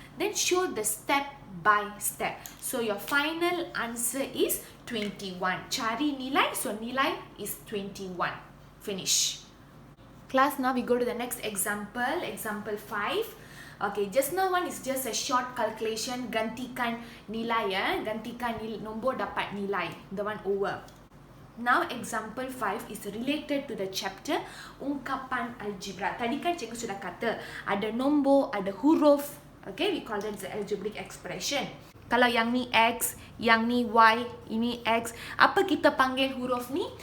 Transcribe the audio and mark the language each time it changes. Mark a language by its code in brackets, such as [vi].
[en] Then show the step by step. So your final answer is 21. [ms] Cari nilai, [en] so nilai is 21. Finish. Class, now we go to the next example. Example 5. Okay, just now one is just a short calculation. [ms] Gantikan nilai ya. Gantikan nombor dapat nilai. [en] The one over. Now example 5 is related to the chapter ungkapan algebra. [ms] Tadi kan cikgu sudah kata ada nombor, ada huruf. [en] Okay, we call that the algebraic expression. [ms] Kalau yang ni X, yang ni Y, ini X, apa kita panggil huruf ni?